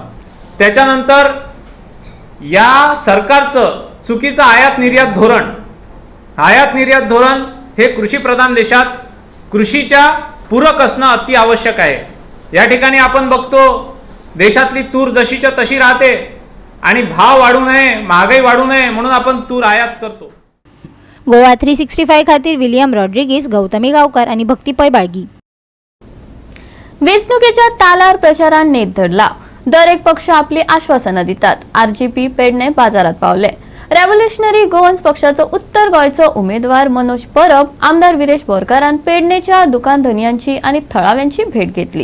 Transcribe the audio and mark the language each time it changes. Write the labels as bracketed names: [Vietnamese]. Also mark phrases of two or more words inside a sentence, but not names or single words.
[Marathi] त्याच्यानंतर या सरकारचं चुकीचं आयात निर्यात धोरण हे कृषीप्रधान देशात कृषीच्या पूरक असणं अति आवश्यक आहे. या ठिकाणी आपण बघतो देशातली तूर जशीच्या तशी राहते आणि भाव वाढू नये, महागाई वाढू नये म्हणून आपण तूर आयात करतो. [Konkani] गोवा 365 खातीर विलियम रॉड्रिगीस, गौतमी गावकर आणि भक्ती पै बाळगी. वेंचणुकेच्या तालार प्रचारान नेट धरला. दर एक पक्ष आपली आश्वासनं दितात. RGP पेडणे बाजारात पावले. रेव्होल्युशनरी गोवन्स पक्षाचो उत्तर गोंयचो उमेदवार मनोज परब, आमदार विरेश बोरकारान पेडणेच्या दुकान धनियांची आणि थळाव्यांची भेट घेतली.